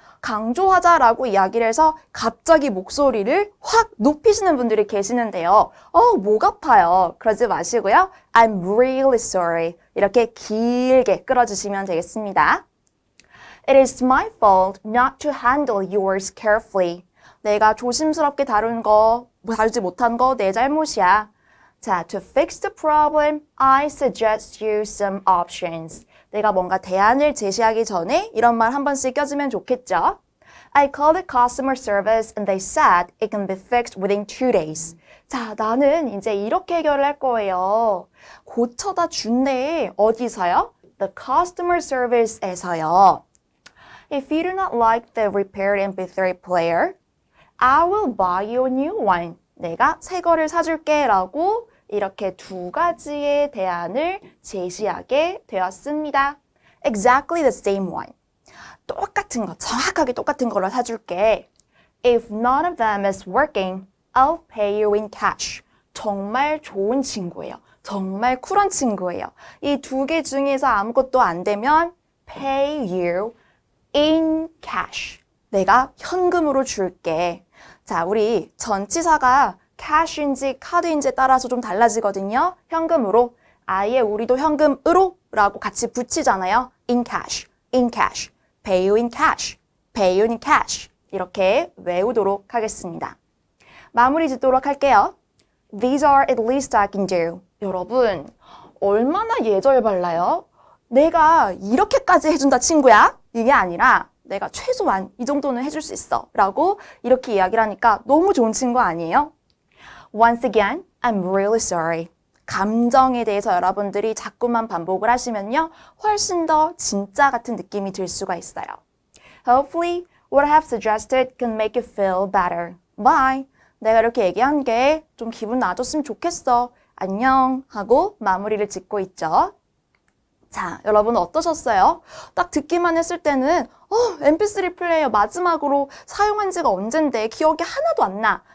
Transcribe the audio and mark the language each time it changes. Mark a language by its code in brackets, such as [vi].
[ko] 강조하자라고 이야기를 해서 갑자기 목소리를 확 높이시는 분들이 계시는데요. 목 아파요. 그러지 마시고요. I'm really sorry. 이렇게 길게 끌어주시면 되겠습니다. [en] It is my fault not to handle yours carefully. [ko] 내가 조심스럽게 다루지 못한 거 내 잘못이야. [en] 자, to fix the problem, I suggest you some options. [ko] 내가 뭔가 대안을 제시하기 전에 이런 말 한 번씩 껴주면 좋겠죠? [en] I called the customer service and they said it can be fixed within 2 days. [ko] 자, 나는 이제 이렇게 해결을 할 거예요. 고쳐다 준대. 어디서요? [en] The customer service에서요. If you do not like the repaired MP3 player, I will buy you a new one. [ko] 내가 새 거를 사줄게 라고 이렇게 2가지의 대안을 제시하게 되었습니다. [en] Exactly the same one. [ko] 똑같은 거, 정확하게 똑같은 거를 사줄게. [en] If none of them is working, I'll pay you in cash. [ko] 정말 좋은 친구예요. 정말 쿨한 친구예요. 이 2개 중에서 아무것도 안 되면 pay you in cash. 내가 현금으로 줄게. 자, 우리 전치사가 cash인지 카드인지에 따라서 좀 달라지거든요. 현금으로. 아예 우리도 현금으로 라고 같이 붙이잖아요. [en] in cash, in cash, pay you in cash, pay you in cash. [ko] 이렇게 외우도록 하겠습니다. 마무리 짓도록 할게요. [en] These are at least I can do. [ko] 여러분, 얼마나 예절발라요? 내가 이렇게까지 해준다 친구야? 이게 아니라 내가 최소한 이 정도는 해줄 수 있어 라고 이렇게 이야기를 하니까 너무 좋은 친구 아니에요? [en] Once again, I'm really sorry. [ko] 감정에 대해서 여러분들이 자꾸만 반복을 하시면요. 훨씬 더 진짜 같은 느낌이 들 수가 있어요. [en] Hopefully, what I have suggested can make you feel better. Bye. [ko] 내가 이렇게 얘기한 게 좀 기분 나아졌으면 좋겠어. 안녕 하고 마무리를 짓고 있죠. 자, 여러분 어떠셨어요? 딱 듣기만 했을 때는 MP3 플레이어 마지막으로 사용한 지가 언젠데 기억이 하나도 안 나.